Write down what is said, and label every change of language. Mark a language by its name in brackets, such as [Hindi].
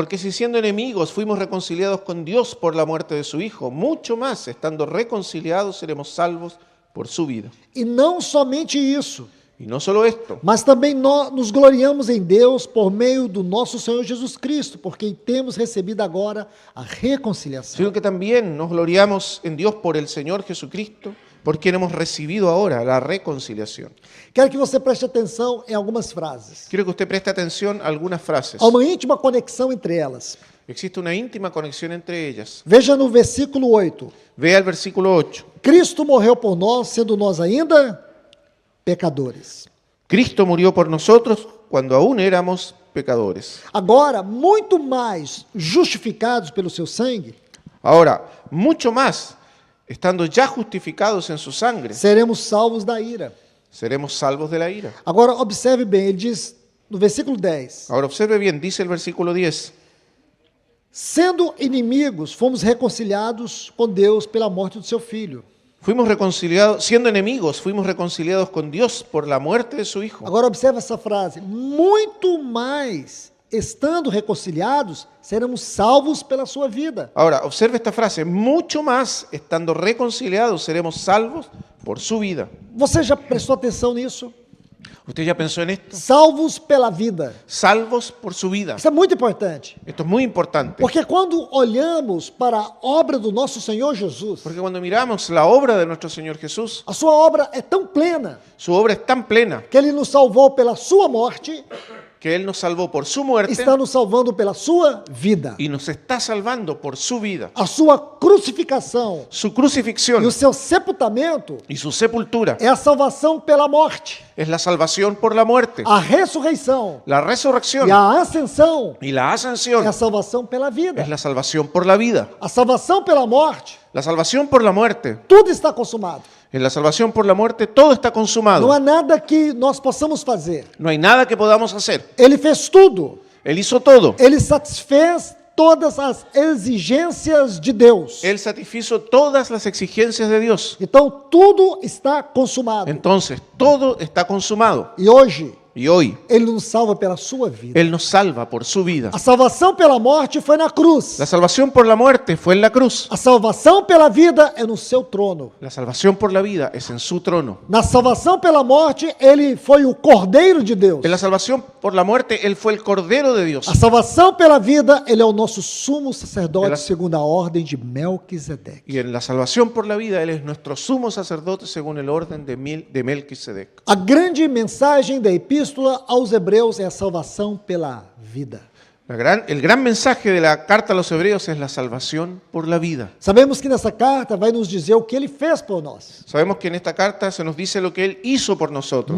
[Spanish] Porque si siendo enemigos fuimos reconciliados con Dios por la muerte de su Hijo, mucho más estando reconciliados seremos salvos por su vida. [Portuguese] E não somente isso, [Spanish] Y no solo esto, [Portuguese] mas também nós nos gloriamos em Deus por meio do nosso Senhor Jesus Cristo, porque temos recebido agora a reconciliação. [Spanish] sino que también nos gloriamos en Dios por el Señor Jesucristo, por quien hemos recibido ahora la reconciliación. [Portuguese] Quero que você preste atenção em algumas frases. [Spanish] Quiero que usted preste atención a algunas frases. [Portuguese] Há uma íntima conexão entre elas. [Spanish] Existe una íntima conexión entre ellas. [Portuguese] Veja no versículo 8. [Spanish] Vea el versículo 8. [Portuguese] Cristo morreu por nós, sendo nós ainda pecadores. [Spanish] Cristo murió por nosotros cuando aún éramos pecadores. [Portuguese] Agora, muito mais justificados pelo seu sangue, [Spanish] Ahora, mucho más, estando ya justificados en su sangre, [Portuguese] seremos salvos da ira. [Spanish] seremos salvos de la ira. [Portuguese] Agora, observe bem, ele diz no versículo 10: [Spanish] Ahora observe bien, dice el versículo 10. [Portuguese] sendo inimigos, fomos reconciliados com Deus pela morte do seu Filho. [Spanish] Fuimos reconciliados, siendo enemigos, fuimos reconciliados con Dios por la muerte de su Hijo. [Portuguese] Agora, observe essa frase: muito mais, estando reconciliados, seremos salvos pela sua vida. [Spanish] Ahora, observe esta frase, mucho más, estando reconciliados, seremos salvos por su vida. [Portuguese] Você já prestou atenção nisso? [Spanish] ¿Usted ya pensó en esto? [Portuguese] Salvos pela vida. [Spanish] Salvos por su vida. [Portuguese] Isso é muito importante. [Spanish] Esto es muy importante. [Portuguese] Porque quando olhamos para a obra do nosso Senhor Jesus, [Spanish] Porque cuando miramos la obra de nuestro Señor Jesús, [Portuguese] a sua obra é tão plena [Spanish] su obra es tan plena [Portuguese] que Ele nos salvou pela sua morte, [Spanish] que Él nos salvó por su muerte [Portuguese] está nos salvando pela sua vida. [Spanish] y nos está salvando por su vida. [Portuguese] A sua crucificação [Spanish] Su [Portuguese] e [Spanish] crucifixión [Portuguese] o seu sepultamento [Spanish] y su sepultura [Portuguese] é a salvação pela morte, [Spanish] es la salvación por la muerte. [Portuguese] a ressurreição [Spanish] La resurrección [Portuguese] e a ascensão [Spanish] y la ascensión [Portuguese] é a salvação pela vida. [Spanish] es la salvación por la vida. [Portuguese] A salvação pela morte, [Spanish] La salvación por la muerte. [Portuguese] tudo está consumado. [Spanish] En la salvación por la muerte todo está [Portuguese] Não [Spanish] consumado. [Portuguese] há nada que nós possamos fazer. [Spanish] No hay nada que podamos hacer. [Portuguese] Ele fez tudo. [Spanish] Él hizo todo. [Portuguese] Ele satisfez todas as exigências de Deus. [Spanish] Él satisfizo todas las exigencias de Dios. [Portuguese] Então tudo está consumado. [Spanish] Entonces, todo está consumado. [Portuguese] E hoje [Spanish] Y hoy, [Portuguese] Ele nos salva pela sua vida. [Spanish] Él nos salva por su vida. [Portuguese] A salvação pela morte foi na cruz. [Spanish] La salvación por la muerte fue en la cruz. [Portuguese] A salvação pela vida é no seu trono. [Spanish] La salvación por la vida es en su trono. [Portuguese] Na salvação pela morte, Ele foi o Cordeiro de Deus. [Spanish] En la salvación por la muerte, Él fue el Cordero de Dios. [Portuguese] A salvação pela vida, Ele é o nosso sumo sacerdote Pela- segundo a ordem de Melquisedeque. [Spanish] Y en la salvación por la vida, Él es nuestro sumo sacerdote según el orden de Melquisedec. [Portuguese] A grande mensagem da epístola aos Hebreus é a salvação pela vida. [Spanish] El gran mensaje de la carta a los hebreos es la salvación por la vida. [Portuguese] Sabemos que nessa carta vai nos dizer o que Ele fez por nós. [Spanish] Sabemos que en esta carta se nos dice lo que Él hizo por nosotros.